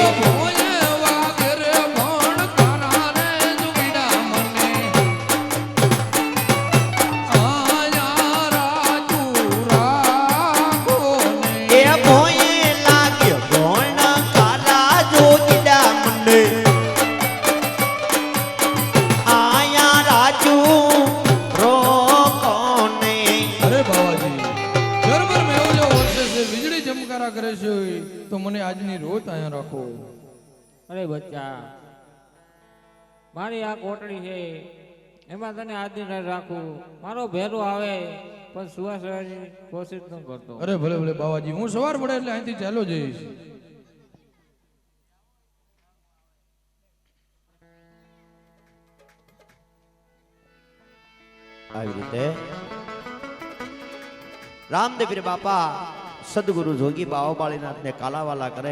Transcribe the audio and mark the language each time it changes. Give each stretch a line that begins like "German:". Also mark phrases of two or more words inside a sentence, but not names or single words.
Gujarati: એ ભોંય લાગ્યો ભણ કારા જોગીડા મંડે આયા રાજુ રોકોને અરે બાવાજી ઝરમર મેહુલો વરસે છે વીજળી ચમકારા કરે છે તો મને આજની રોત અહીંયા રાખો અરે બચ્ચા મારી આ કોટડી હૈ એમા તને આદિ રાખૂ મારો ભેરો આવે પણ સુવા સવારની કોશિશ ન કરતો. અરે ભલે ભલે બાવાજી, હું સવાર પડે એટલે અહીંથી ચાલો જઈશ. આવી રીતે રામદેવીર બાપા સદગુરુ જોગી બાવા બાળીનાથ ને કાલાવાલા કરે.